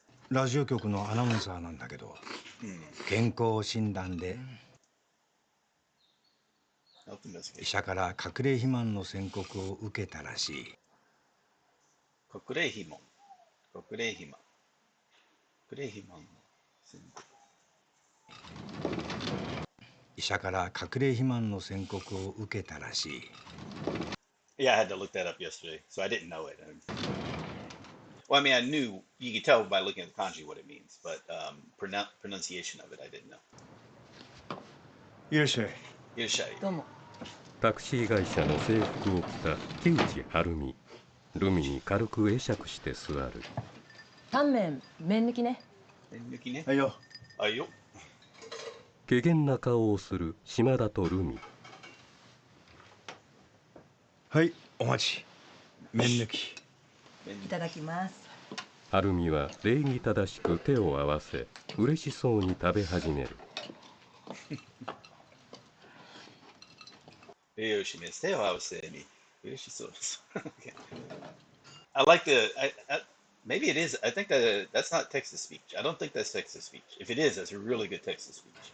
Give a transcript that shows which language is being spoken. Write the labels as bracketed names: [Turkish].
[Japanese] ラジオ局のアナウンサーなんだけど、健康診断で医者から隠れ肥満の宣告を受けたらしい。隠れ肥満。隠れ肥満。隠れ肥満の宣告。医者から隠れ肥満の宣告を受けたらしい。 [English] Yeah, I had to look that up yesterday, so I didn't know it. Well, I mean, I knew you could tell by looking at the kanji what it means, but pronunciation of it, I didn't know. [Japanese] いらっしゃい。いらっしゃい。どうも。タクシー会社の制服を着た木内晴美。ルミに軽く会釈して座る。タンメン、麺抜きね。麺抜きね。はいよ。はいよ。怪訝な顔をする島田とルミ。はい、お待ち。麺抜き。いただきます。晴美は礼儀正しく手を合わせ、嬉しそうに食べ始める。よしね、手を合わせに嬉しそうです。 [English] I like the, maybe it is, I think that's not Texas speech. I don't think that's Texas speech. If it is, that's a really good Texas speech.